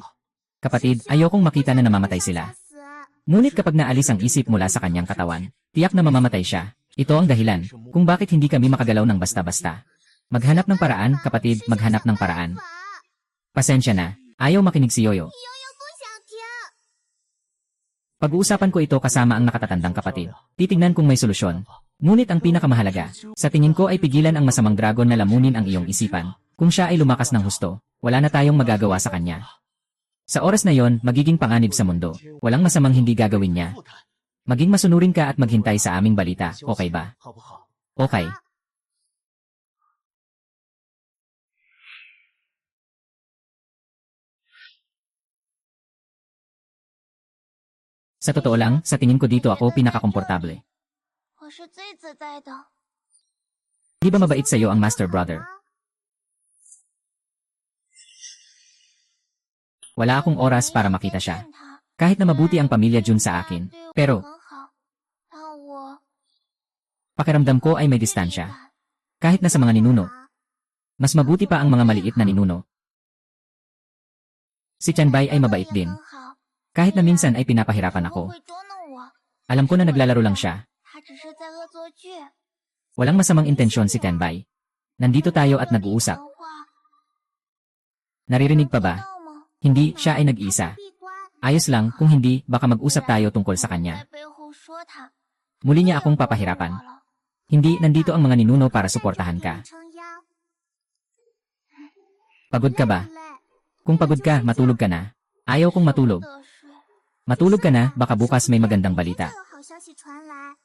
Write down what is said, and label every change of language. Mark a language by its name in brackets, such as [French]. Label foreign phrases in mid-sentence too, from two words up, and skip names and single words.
[Filipino] Kapatid, ayokong makita na namamatay sila. [Chinese] 死 [Filipino] Ngunit kapag naalis ang isip mula sa kanyang katawan, tiyak na mamamatay siya. Ito ang dahilan kung bakit hindi kami makagalaw ng basta-basta. Maghanap ng paraan, kapatid, maghanap ng paraan. [Chinese] 法， [Filipino] Pasensya na, ayaw makinig si Yoyo. [Chinese] 悠悠不想听。 [Filipino] Pag-uusapan ko ito kasama ang nakatatandang kapatid. Titingnan kung may solusyon. Ngunit ang pinakamahalaga, sa tingin ko ay pigilan ang masamang dragon na lamunin ang iyong isipan. Kung siya ay lumakas ng husto, wala na tayong magagawa sa kanya. Sa oras na yon, magiging panganib sa mundo. Walang masamang hindi gagawin niya. [Chinese] 负担， [Filipino] Maging masunurin ka at maghintay sa aming balita, okay ba? [Chinese] 好不好？ [Filipino] Okay. Sa totoo lang, sa tingin ko dito ako pinakakomportable. [Chinese] 我是最自在的。 [Filipino] Di ba mabait sa'yo ang Master Brother? Wala akong oras para makita siya. [Chinese] 见他 [Filipino] Kahit na mabuti ang pamilya Jun sa akin. [Chinese] 对我 [Filipino] Pero, [Chinese] 很好，让我 [Filipino] pakiramdam ko ay may distansya. Kahit na sa mga ninuno, mas mabuti pa ang mga maliit na ninuno. Si Chanbay ay mabait din. [Chinese] 很好， [Filipino] Kahit na minsan ay pinapahirapan [Chinese] 不 [Filipino] ako. [Chinese] 会捉弄我， [Filipino] Alam ko na naglalaro lang siya. [Chinese] 他只是在作剧。 [Filipino] Walang masamang intensyon si Tenbai. Nandito tayo at nag-uusap. [Chinese] 说话 [Filipino] Naririnig pa ba? [Chinese] 知道吗？ [Filipino] Hindi, siya ay nag-isa. [Chinese] 闭关 [Filipino] Ayos lang, kung hindi, baka mag-usap tayo tungkol sa kanya. [Chinese] 在背后说他 [Filipino] Muli niya akong papahirapan. [Chinese] 我了 [Filipino] Hindi, nandito ang mga ninuno para suportahan ka. [Chinese] 撑腰 [Filipino] Pagod ka ba? [Chinese] 累 [Filipino] Kung pagod ka, matulog ka na. Ayaw kong matulog. [Chinese] 的睡 [Filipino] Matulog ka na, baka bukas may magandang balita. [Chinese] 有好消息传来，